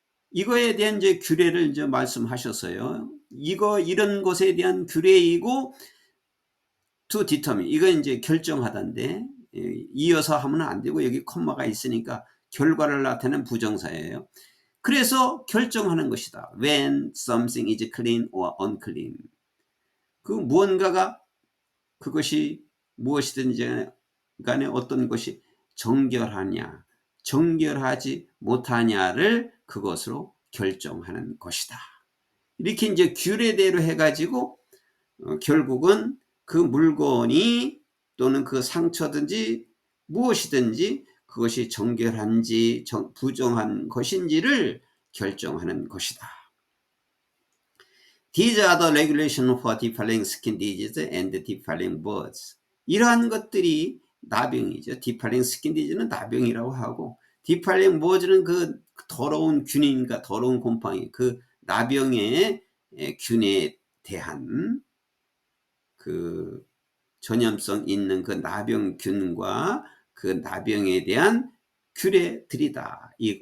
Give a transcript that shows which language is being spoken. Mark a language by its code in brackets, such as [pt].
[ko] 이거에 대한 이제 규례를 이제 말씀하셨어요. 이런 것에 대한 규례이고 [en] to determine, [ko] 이건 이제 결정하다인데, 이어서 하면 안 되고 여기 콤마가 있으니까 결과를 나타내는 부정사예요. 그래서 결정하는 것이다. [en] When something is clean or unclean. [ko] 그 무언가가, 그것이 무엇이든지 간에 어떤 것이 정결하냐, 정결하지 못하냐를 그것으로 결정하는 것이다. 이렇게 이제 규례대로 해가지고 결국은 그 물건이 또는 그 상처든지 무엇이든지 그것이 정결한지 부정한 것인지를 결정하는 것이다. [en] These are the regulations for defiling skin disease and defiling birds. [ko] 이러한 것들이 나병이죠. [en] defiling skin disease [ko] 는 나병이라고 하고, [en] defiling birds [ko] 는 그 더러운 균인과 더러운 곰팡이, 그 나병의 균에 대한 그 전염성 있는 그 나병균과 그 나병에 대한 규례들이다.